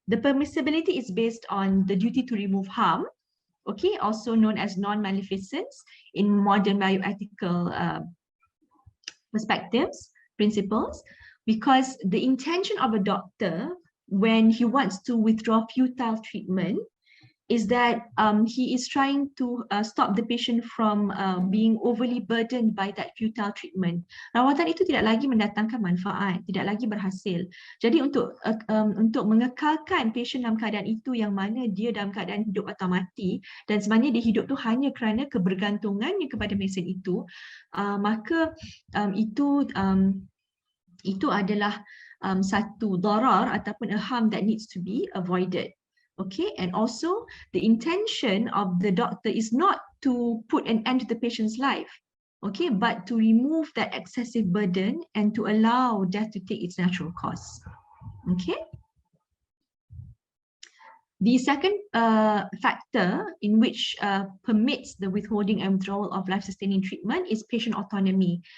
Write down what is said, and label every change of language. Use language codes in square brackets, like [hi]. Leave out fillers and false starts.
[en] The permissibility is based on the duty to remove harm, okay, also known as non-maleficence in modern bioethical perspectives, principles, because the intention of a doctor when he wants to withdraw futile treatment is that he is trying to stop the patient from being overly burdened by that futile treatment. [ms] Rawatan itu tidak lagi mendatangkan manfaat, tidak lagi berhasil. Jadi untuk mengekalkan patient dalam keadaan itu yang mana dia dalam keadaan hidup atau mati, dan sebenarnya dia hidup tu hanya kerana kebergantungannya kepada mesin itu, maka itu adalah satu darar ataupun [en] a harm that needs to be avoided. Okay, and also the intention of the doctor is not to put an end to the patient's life, okay, but to remove that excessive burden and to allow death to take its natural course. Okay. The second factor in which permits the withholding and withdrawal of life-sustaining treatment is patient autonomy.